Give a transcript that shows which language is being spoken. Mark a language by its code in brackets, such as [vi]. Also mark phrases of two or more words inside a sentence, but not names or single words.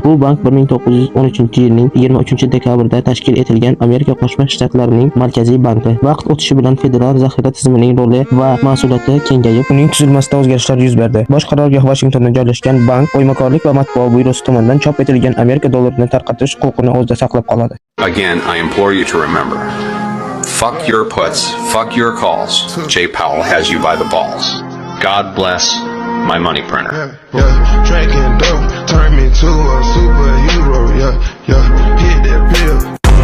[uz] Bu bank 1913-yilning 23-dekabrda tashkil etilgan Amerika Qo'shma Shtatlarining markaziy banki. Vaqt o'tishi bilan federal zaxira tizimining roli va mas'uliyati kengayib, uning tuzilmasida o'zgarishlar yuz berdi. Bosh qarorgoh Washingtonda joylashgan bank o'ymakorlik va matbuot byurosi tomonidan chop etilgan Amerika dollarini tarqatish huquqini o'zida saqlab qoladi. [en] Again, I implore you to remember. Fuck your puts, fuck your calls. Jay Powell has you by the balls. God bless my money printer. Drinking dope, turn me to a superhero. Hit that pill.